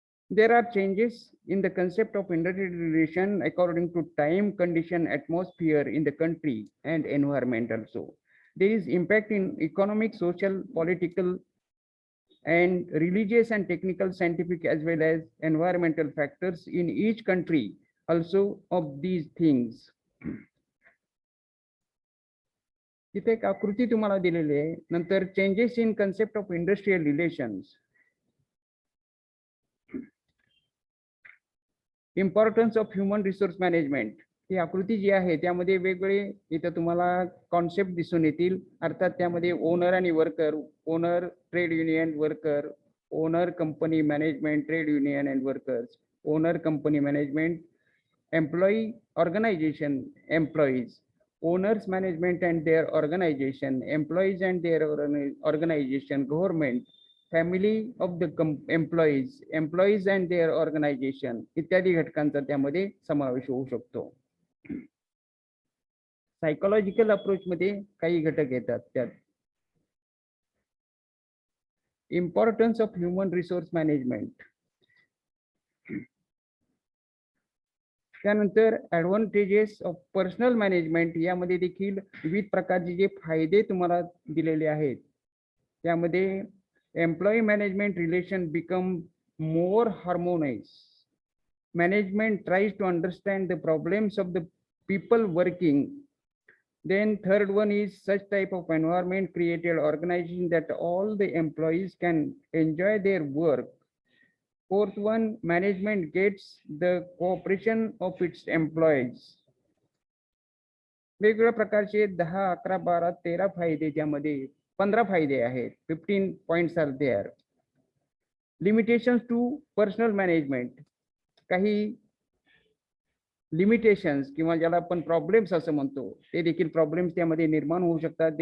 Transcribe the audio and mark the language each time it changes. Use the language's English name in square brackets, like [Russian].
[English] There are changes in the concept of industrial relation according to time, condition, atmosphere in the country and environment also. There is impact in economic, social, political, and religious and technical, scientific as well as environmental factors in each country also of these things. [Marathi] इथे एक आकृती तुम्हाला दिलेली आहे. [English] नंतर changes in concept of industrial relations, importance of human resource management. [Marathi] ही आकृती जी आहे त्यामध्ये वेगवेगळे इथं तुम्हाला कॉन्सेप्ट दिसून येतील. अर्थात त्यामध्ये [English] owner आणि worker, owner trade union worker, owner company management trade union and workers, owner company management employee organization employees, owners management and their organization, employees and their organization, government, family of the employees, employees and their organization [Marathi] इत्यादी घटकांचा त्यामध्ये समावेश होऊ शकतो. Psychological approach मध्ये काही घटक येतात त्यात. [English] importance of human resource management, [Marathi] त्यानंतर [English] advantages of personal management, [Marathi] यामध्ये देखील विविध प्रकारचे जे फायदे तुम्हाला दिलेले आहेत. त्यामध्ये [English] Employee management relation become more harmonise. Management tries to understand the problems of the people working. Then third one is such type of environment created organization that all the employees can enjoy their work. Fourth one, management gets the cooperation of its employees. [Marathi] वेगवेगळ्या प्रकारचे 10, 11, 12, 13 फायदे, त्यामध्ये 15 फायदे आहेत. [English] 15 points are there. Limitations to personal management, [Marathi] काही limitations किंवा ज्याला आपण प्रॉब्लेम्स असं म्हणतो ते देखील प्रॉब्लेम्स त्यामध्ये निर्माण होऊ शकतात.